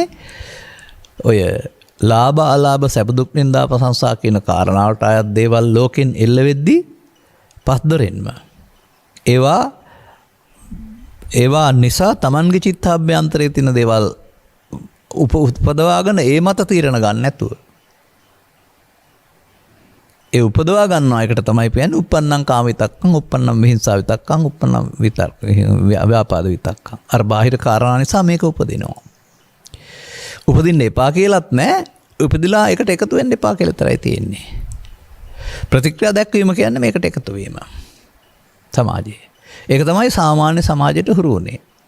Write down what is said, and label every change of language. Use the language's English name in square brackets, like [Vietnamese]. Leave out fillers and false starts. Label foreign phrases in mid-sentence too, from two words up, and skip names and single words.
[Sinhala] ඔය ලාභ අලාභ සැප දුක් නින්දා ප්‍රශංසා කියන කාරණාවට අයත් දේවල් ලෝකෙන් එල්ල වෙද්දී පස්දරෙන්ම ඒවා නිසා Tamanගේ චිත්තාභ්‍යන්තරයේ තියෙන දේවල් උපදවාගෙන ඒ මත තීරණ ගන්න නැතුව ඒ උපදවා ගන්නවා. එකට තමයි කියන්නේ [Pali] uppannam කාම විතක්කං, uppannam විහිංසා විතක්කං, uppannam විතක්ක ව්‍යාපාද විතක්කං. [Sinhala] අර බාහිර කාරණා නිසා මේක උපදිනවා. උපදින්න එපා කියලත් නෑ. උපදිලා එකට එකතු වෙන්න එපා කියලා තරයි තියෙන්නේ. ප්‍රතික්‍රියා දැක්වීම කියන්නේ මේකට එකතු වීම. සමාජයේ. ඒක තමයි සාමාන්‍ය සමාජයට හුරු වුණේ.